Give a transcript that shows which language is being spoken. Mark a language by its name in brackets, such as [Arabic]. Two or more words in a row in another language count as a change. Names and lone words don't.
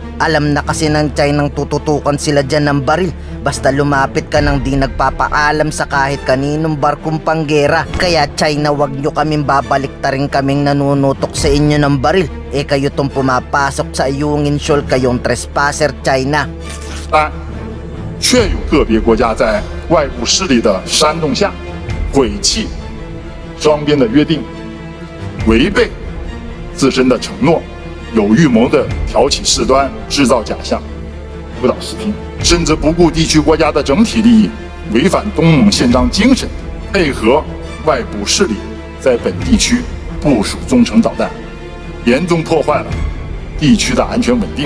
[Filipino] Alam na kasi ng China nang tututukan sila dyan ng baril basta lumapit ka nang di nagpapaalam sa kahit kaninong barkong panggera. Kaya China, wag nyo kaming babaliktarin kaming nanunutok sa inyo ng baril. Kayo tong pumapasok sa Ayungin Shoal, kayong trespasser China. 3. [Chinese] 确有个别国家在外部势力的煽动下毁弃双边的约定，违背自身的承诺，有预谋的挑起事端，制造假象，误导视听，甚至不顾地区国家的整体利益，违反东盟宪章精神，配合外部势力在本地区部署中程导弹，严重破坏了地区的安全稳定。